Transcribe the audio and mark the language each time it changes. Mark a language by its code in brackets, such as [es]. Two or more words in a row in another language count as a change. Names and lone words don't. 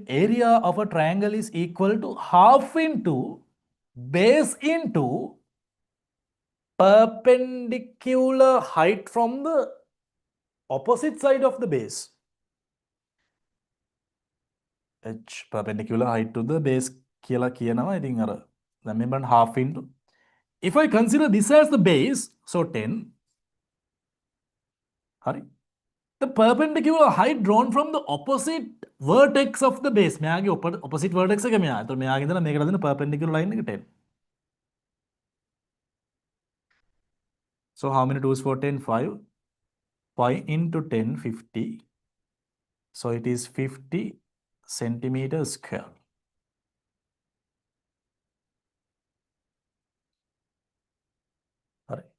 [en] Area of a triangle is equal to half into base into perpendicular height from the opposite side of the base. H perpendicular height to the base [si] කියලා කියනවා. ඉතින් අර දැන් මේ බලන්න [en] half into. If I consider this as the base, so 10. [si] හරි. [en] The perpendicular height drawn from the opposite vertex of the base. [si] මෙයාගේ [en] opposite vertex [si] එක මෙයා. එතකොට මෙයාගේ ඉඳලා මේකට දෙන [en] perpendicular line [si] එක 10. [en] So how many 2s for 10? 5. Pi into 10, 50. So it is 50 centimeters square. All right.